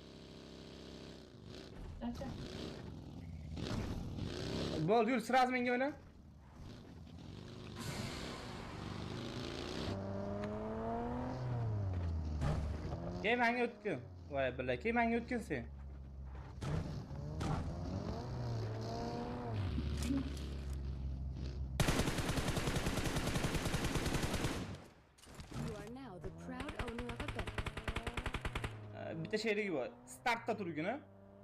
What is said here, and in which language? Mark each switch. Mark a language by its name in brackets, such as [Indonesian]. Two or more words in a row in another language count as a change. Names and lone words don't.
[Uzbek] Acha. Bo'ldi, yur, sразу menga o'yna. Keyin menga o'tgin. Voy, billah, keyin menga o'tgin sen. [English] You are now the proud owner of a better. [Uzbek] Bitta she'rigi bor. Startda turgin,